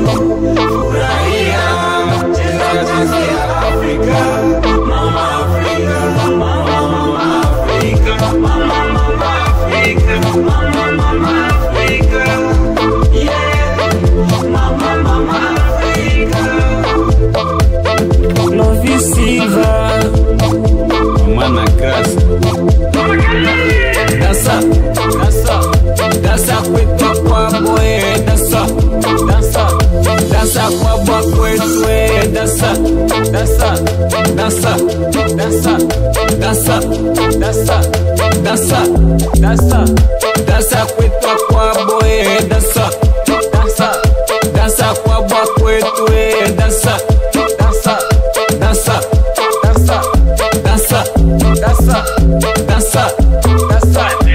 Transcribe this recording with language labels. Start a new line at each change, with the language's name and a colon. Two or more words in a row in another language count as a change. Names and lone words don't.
Swahili: Furahia kucheza michezo ya Afrika, mama Afrika, mama Afrika, mama Afrika, mama Afrika, yeah, mama Afrika.
Portuguese: Love Silva, mana graça. Dança, dança, dança
Swahili: kwetu kwa boy,
Portuguese: dança, dança, dança
Swahili: kwa boy kwetu,
Portuguese: dança, dança, dança, dança, dança, dança, dança, dança, dança
Swahili: kwetu kwa boy,
Portuguese: dança, dança, dança
Swahili: kwa boy kwetu,
Portuguese: dança, dança, dança, dança, dança, dança, dança, dança.